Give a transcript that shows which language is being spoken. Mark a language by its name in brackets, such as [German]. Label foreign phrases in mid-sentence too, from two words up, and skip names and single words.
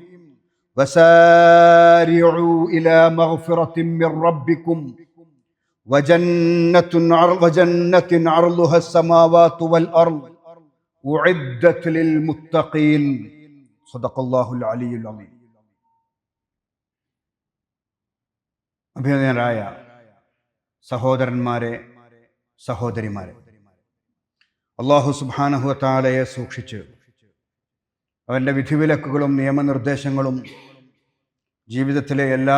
[Arabic] وسارعوا إلى مغفرة من ربكم وجنة عرضها السماوات والأرض أعدت للمتقين صدق الله العلي العظيم. [Malayalam] അഭിനന്ദനരായ സഹോദരന്മാരെ സഹോദരിമാരെ, [Arabic] الله سبحانه وتعالى [Malayalam] സൂക്ഷിച്ച് അവൻ്റെ വിധിവിലക്കുകളും നിയമനിർദ്ദേശങ്ങളും ജീവിതത്തിലെ എല്ലാ